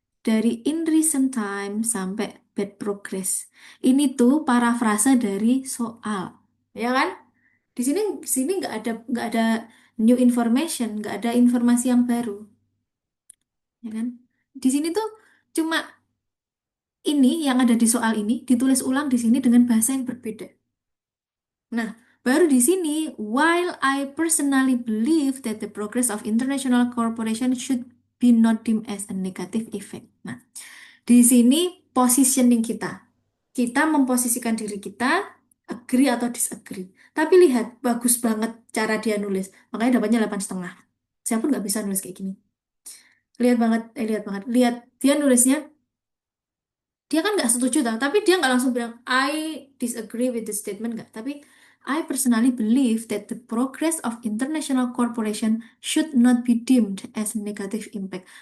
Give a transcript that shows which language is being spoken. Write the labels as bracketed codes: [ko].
[id] Dari [en] in recent time [id] sampai bad progress. Ini tuh parafrase dari soal. Ya kan? Di sini nggak ada new information, nggak ada informasi yang baru, ya kan? Di sini tuh cuma ini yang ada di soal ini ditulis ulang di sini dengan bahasa yang berbeda. Nah, baru di sini, [en] while I personally believe that the progress of international corporation should be not deemed as a negative effect. [id] Nah, di sini positioning kita. Kita memposisikan diri kita agree atau disagree. Tapi lihat, bagus banget cara dia nulis. Makanya dapatnya 8,5. Saya pun nggak bisa nulis kayak gini. Lihat banget, lihat banget. Lihat, dia nulisnya, dia kan nggak setuju tau. Tapi dia nggak langsung bilang, [en] I disagree with the statement, [id] nggak. [en] Tapi, I personally believe that the progress of international corporation should not be deemed as negative impact.